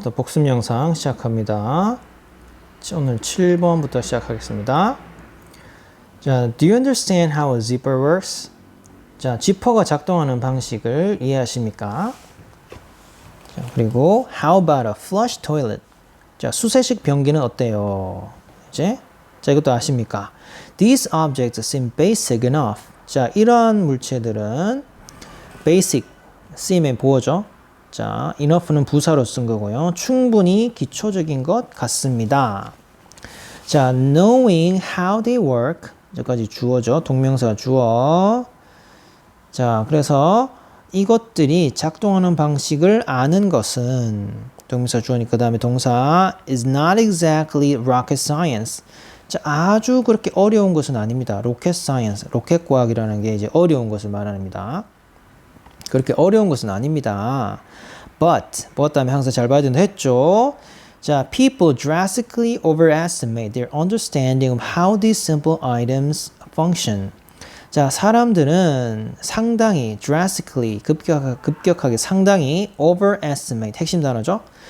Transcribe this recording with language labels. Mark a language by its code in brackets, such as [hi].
[ko] 또 복습 영상 시작합니다. 오늘 7번부터 시작하겠습니다. [en] 자, do you understand how a zipper works? [ko] 자, 지퍼가 작동하는 방식을 이해하십니까? 자, [en] 그리고 how about a flush toilet? [ko] 자, 수세식 변기는 어때요? 이제 자, 이것도 아십니까? [en] These objects seem basic enough. [ko] 자, 이러한 물체들은 basic 쓰임의 보어죠. 자, enough는 부사로 쓴 거고요. 충분히 기초적인 것 같습니다. [en] 자, knowing how they work. 여기까지 주어죠. [ko] 동명사 주어. 자, 그래서 이것들이 작동하는 방식을 아는 것은 동명사 주어니까 그 다음에 동사 [en] is not exactly rocket science. [ko] 자, 아주 그렇게 어려운 것은 아닙니다. rocket science, 로켓 과학이라는 게 이제 어려운 것을 말합니다. 그렇게 어려운 것은 아닙니다. [en] but [ko] 다음에 항상 잘 봐야 된다 했죠. [en] 자, people drastically overestimate their understanding of how these simple items function. [ko] 자, 사람들은 상당히 drastically 급격하게 상당히 overestimate 핵심 단어죠.